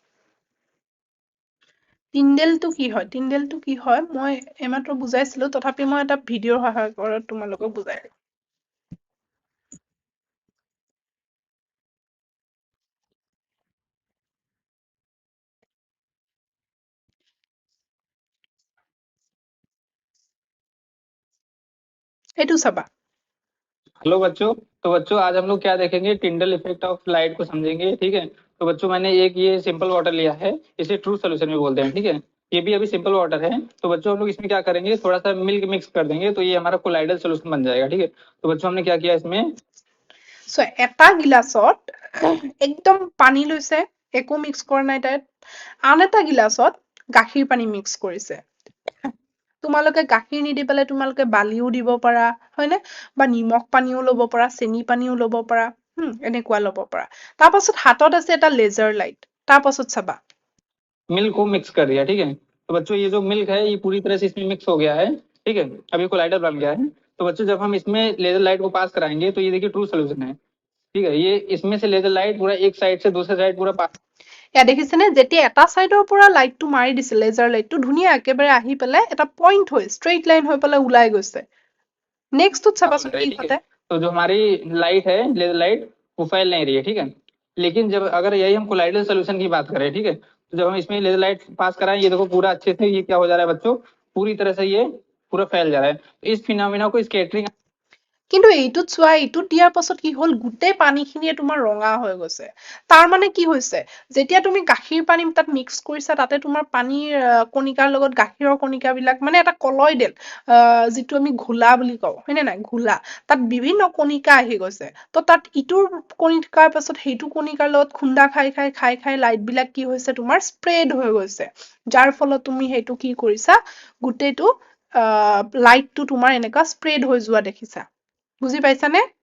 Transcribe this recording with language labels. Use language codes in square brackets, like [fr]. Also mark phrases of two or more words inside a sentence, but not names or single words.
[as] টিন্ডেলটো কি হয় টিন্ডেলটো কি হয় মই এইমাত্ৰ বুজাইছিলো তথাপি মই এটা ভিডিঅ'ৰ সহায়ত তোমালোকক বুজাই দিম। এইটো চাবা [hi] हेलो बच्चों। तो बच्चों आज हम लोग क्या देखेंगे, [en] Tyndall effect of light [hi] को समझेंगे। ठीक है, तो बच्चों मैंने एक ये [en] simple water [hi] लिया है, इसे [en] true solution [hi] भी बोलते हैं। ठीक है, ये भी अभी [en] simple water [hi] है। तो बच्चों हम लोग इसमें क्या करेंगे, थोड़ा सा मिल्क मिक्स कर देंगे तो ये हमारा [en] colloidal solution [hi] बन जाएगा। ठीक है, तो बच्चों हमने क्या किया इसमें, [as] চ এটা গিলাচত একদম পানী লৈছে একো মিক্স কৰা নাই তাত আন এটা গিলাচত গাখীৰ পানী মিক্স কৰিছে তোমালোকে গাখীৰ নিদি পেলাই তোমালোকে বালিও দিব পাৰা হয়নে বা নিমখ পানীও ল'ব পাৰা চেনি পানীও ল'ব পাৰা এনেকুৱা ল'ব পাৰা তাৰ পাছত হাতত আছে এটা [en] laser light [as] তাৰ পাছত চাবা [hi] मिल्क को मिक्स कर दिया। ठीक है, तो बच्चों ये जो मिल्क है ये पूरी तरह से इसमें मिक्स हो गया है। ठीक है, अभी कोलाइडल बन गया है। तो बच्चों जब हम इसमें [en] laser light [hi] को पास कराएंगे तो ये देखिए [en] true solution [hi] है। ठीक है, ये इसमें से [en] laser light [hi] पूरा एक साइड से दूसरे साइड पूरा पास [as] এয়া দেখিছেনে যেতিয়া এটা সাইডৰ পৰা লাইটটো মাৰি দিছে [en] laser lightটো [as] ধুনীয়া একেবাৰে আহি পেলাই এটা পইণ্ট হৈ [en] straight line [as] হৈ পেলাই ওলাই গৈছে নেক্সটত চাবাচোন কি [hi] ठीक है, [as] ঘটে [hi] तो जो हमारी लाइट है [en] laser light [hi] वो फैल नहीं रही है। ठीक है, लेकिन जब अगर यही हम [en] colloidal solution [hi] की बात करें, ठीक है, तो जब हम इसमें [en] laser light [hi] पास कराएं ये देखो पूरा अच्छे से ये क्या हो जा रहा है बच्चों, पूरी तरह से ये पूरा फैल जा रहा है। तो इस फिनोमिना को स्कैटरिंग [as] কিন্তু এইটোত চোৱা এইটোত দিয়াৰ পাছত কি হ'ল গোটেই পানীখিনিয়ে তোমাৰ ৰঙা হৈ গৈছে তাৰ মানে কি হৈছে যেতিয়া তুমি গাখীৰ পানী তাত মিক্স কৰিছা তাতে তোমাৰ পানীৰ কণিকাৰ লগত গাখীৰৰ কণিকাবিলাক মানে এটা কলয়ডেল যিটো আমি ঘোলা বুলি কওঁ হয়নে নাই ঘোলা তাত বিভিন্ন কণিকা আহি গৈছে তো তাত ইটোৰ কণিকাৰ পাছত সেইটো কণিকাৰ লগত খুন্দা খাই খাই খাই খাই লাইটবিলাক কি হৈছে তোমাৰ স্প্ৰেড হৈ গৈছে যাৰ ফলত তুমি সেইটো কি কৰিছা গোটেইটো লাইটটো তোমাৰ এনেকুৱা স্প্ৰেড হৈ যোৱা দেখিছা বুজি পাইছানে